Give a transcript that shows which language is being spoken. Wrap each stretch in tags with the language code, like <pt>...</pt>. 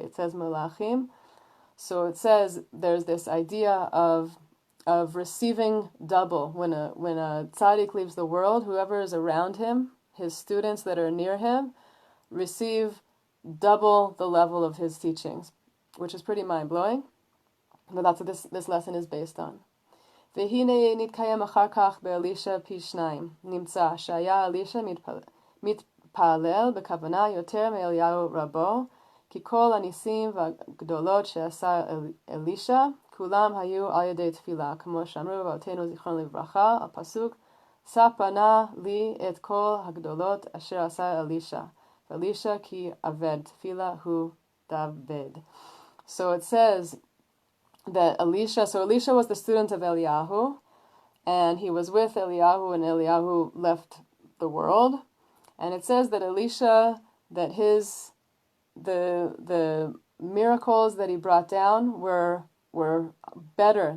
<en>It says Melachim. So it says there's this idea of receiving double. When a tzaddik leaves the world, whoever is around him, his students that are near him, receive double the level of his teachings, which is pretty mind-blowing. But that's what this lesson is based on.</en> <he>והנה נתקיים אחר כך באלישע פי שניים. נמצא שהיה אלישע מתפלל בכוונה יותר מאליהו רבו, כי כל הניסים והגדולות שעשה אלישע, כולם היו על ידי תפילה, כמו שאמרו אבותינו זיכרונם לברכה, הפסוק, ספר נא לי את כל הגדולות אשר עשה אלישע, ואלישע כי עבד תפילה הוא דוד.</he> <en>So it says that Elisha was the student of Eliyahu, and he was with Eliyahu, and Eliyahu left the world. And it says that Elisha, that the miracles that he brought down were better.</en>